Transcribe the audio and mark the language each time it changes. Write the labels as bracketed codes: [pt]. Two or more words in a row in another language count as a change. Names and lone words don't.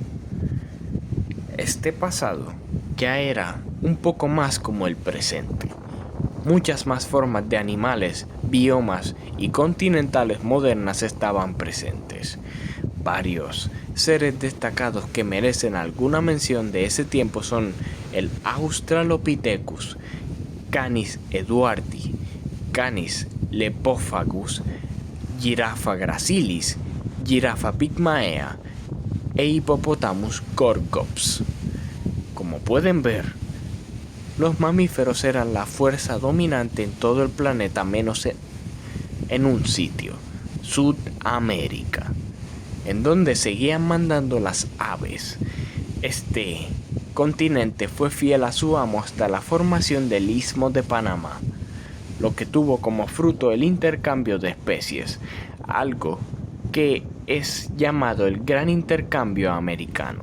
[es] Este pasado ya era un poco más como el presente. Muchas más formas de animales, biomas y continentales modernas estaban presentes. Varios seres destacados que merecen alguna mención de ese tiempo son el Australopithecus, Canis eduardi, Canis lepophagus, Giraffa gracilis, Giraffa pygmaea e Hippopotamus gorgops. Como pueden ver, los mamíferos eran la fuerza dominante en todo el planeta menos en un sitio, Sudamérica, en donde seguían mandando las aves. Este continente fue fiel a su amo hasta la formación del Istmo de Panamá, lo que tuvo como fruto el intercambio de especies, algo que es llamado el Gran Intercambio Americano.